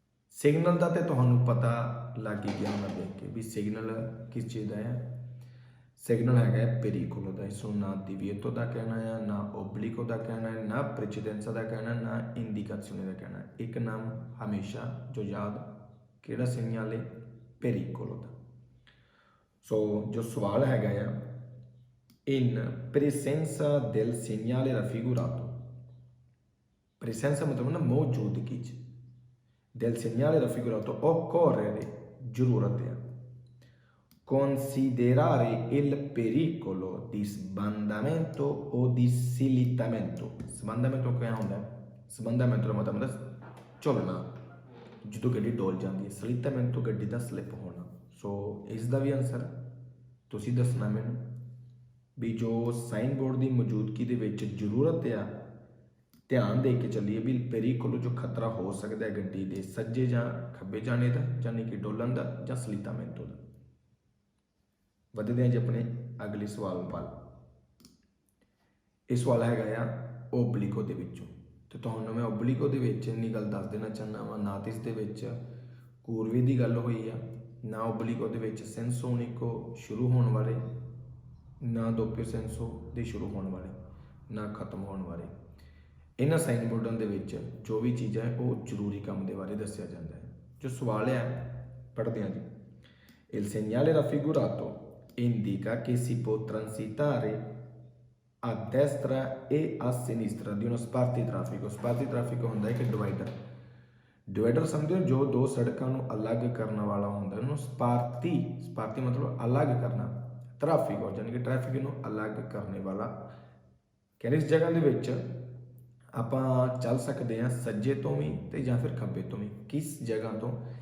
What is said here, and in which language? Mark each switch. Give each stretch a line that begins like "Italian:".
Punjabi: Signal ਦਾ ਤੇ ਤੁਹਾਨੂੰ ਪਤਾ ਲੱਗ ਹੀ ਗਿਆ ਹੋਣਾ ਦੇਖ ਕੇ ਵੀ ਸਿਗਨਲ ਕਿਸ ਚੀਜ਼ ਦਾ ਹੈ। ਸਿਗਨਲ ਹੈਗਾ ਪੇਰੀਕੋਲੋ ਦਾ। ਇਸ ਨੂੰ ਨਾ ਦੀਵੀਏਤੋ ਦਾ ਕਹਿਣਾ ਹੈ, ਨਾ ਓਬਲੀਕੋ ਦਾ ਕਹਿਣਾ ਹੈ, ਨਾ ਪ੍ਰੈਸੀਡੈਂਸਾ ਦਾ ਕਹਿਣਾ, ਨਾ ਇੰਡੀਕਾzione ਦਾ ਕਹਿਣਾ। ਇੱਕ ਨਾਮ ਹਮੇਸ਼ਾ ਜੋ ਯਾਦ ਕਿਹੜਾ ਸਿਗਨਲ ਹੈ, ਪੇਰੀਕੋਲੋ ਦਾ। ਸੋ ਜੋ ਸਵਾਲ ਹੈਗਾ ਆ
Italian: in presenza del segnale raffigurato, presenza
Punjabi: ਮਤਲਬ ਨਾ ਮੌਜੂਦਗੀ ਚ,
Italian: del segnale raffigurato occorre
Punjabi: ਜ਼ਰੂਰਤ ਹੈ
Italian: considerare il pericolo di sbandamento o di slittamento।
Punjabi: sbandamento ਕਿਆ ਹੁੰਦਾ ਹੈ? sbandamento ਦਾ ਮਤਲਬ ਝੁਲਣਾ, ਜਦੋਂ ਗੱਡੀ ਡੋਲ ਜਾਂਦੀ ਹੈ। slittamento ਗੱਡੀ ਦਾ ਸਲਿੱਪ ਹੋਣਾ। ਸੋ ਇਸ ਦਾ ਵੀ ਆਨਸਰ ਤੁਸੀਂ ਦੱਸਣਾ ਮੈਨੂੰ ਵੀ ਜੋ ਸਾਈਨ ਬੋਰਡ ਦੀ ਮੌਜੂਦਗੀ ਦੇ ਵਿੱਚ ਜ਼ਰੂਰਤ ਆ ਧਿਆਨ ਦੇ ਕੇ ਚੱਲੀਏ ਵੀ ਪੇਰੀਕੋਲੋ ਜੋ ਖਤਰਾ ਹੋ ਸਕਦਾ ਹੈ ਗੱਡੀ ਦੇ ਸੱਜੇ ਜਾਂ ਖੱਬੇ ਜਾਣੇ ਦਾ, ਯਾਨੀ ਕਿ ਡੋਲਣ ਦਾ, ਜਾਂ ਸਲੀਤਾਮੈਂਟੋ ਦਾ। ਵਧਦੇ ਹਾਂ ਜੀ ਆਪਣੇ ਅਗਲੇ ਸਵਾਲ ਵੱਲ। ਇਹ ਸਵਾਲ ਹੈਗਾ ਆ ਓਬਲੀਕੋ ਦੇ ਵਿੱਚੋਂ ਤੇ ਤੁਹਾਨੂੰ ਮੈਂ ਓਬਲੀਕੋ ਦੇ ਵਿੱਚ ਇੰਨੀ ਗੱਲ ਦੱਸ ਦੇਣਾ ਚਾਹੁੰਦਾ ਵਾਂ, ਨਾ ਤਾਂ ਇਸ ਦੇ ਵਿੱਚ ਕੂਰਵੇ ਦੀ ਗੱਲ ਹੋਈ ਆ, ਨਾ ਓਬਲੀਕੋ ਦੇ ਵਿੱਚ ਸੈਂਸੋ ਉਨਿਕੋ ਸ਼ੁਰੂ ਹੋਣ ਵਾਲੇ, ਨਾ ਦੋਪਿਓ ਸੈਂਸੋ ਦੇ ਸ਼ੁਰੂ ਹੋਣ ਵਾਲੇ, ਨਾ ਖਤਮ ਹੋਣ ਵਾਲੇ। ਇਹਨਾਂ ਸਾਈਨ ਬੋਰਡਾਂ ਦੇ ਵਿੱਚ ਜੋ ਵੀ ਚੀਜ਼ਾਂ ਹੈ ਉਹ ਜ਼ਰੂਰੀ ਕੰਮ ਦੇ ਬਾਰੇ ਦੱਸਿਆ ਜਾਂਦਾ ਹੈ। ਜੋ ਸਵਾਲ ਹੈ ਪੜ੍ਹਦੇ ਹਾਂ ਜੀ।
Italian: Il segnale raffigurato indica che si può transitare a destra e a sinistra di uno spartitraffico।
Punjabi: spartitraffico ਹੁੰਦਾ ਹੈ ਕਿ ਡਿਵਾਈਡਰ। ਡਿਵਾਈਡਰ ਸਮਝੋ ਜੋ ਦੋ ਸੜਕਾਂ ਨੂੰ ਅਲੱਗ ਕਰਨ ਵਾਲਾ ਹੁੰਦਾ ਉਹਨੂੰ ਸਪਾਰਤੀ ਮਤਲਬ ਅਲੱਗ ਕਰਨਾ, ਟ੍ਰੈਫਿਕ ਯਾਨੀ ਕਿ ਟ੍ਰੈਫਿਕ ਨੂੰ ਅਲੱਗ ਕਰਨ ਵਾਲਾ। ਕਹਿੰਦੇ ਇਸ ਜਗ੍ਹਾ ਦੇ ਵਿੱਚ ਆਪਾਂ ਚੱਲ ਸਕਦੇ ਹਾਂ ਸੱਜੇ ਤੋਂ ਵੀ ਤੇ ਜਾਂ ਫਿਰ ਖੱਬੇ ਤੋਂ ਵੀ। ਕਿਸ ਜਗ੍ਹਾ ਤੋਂ?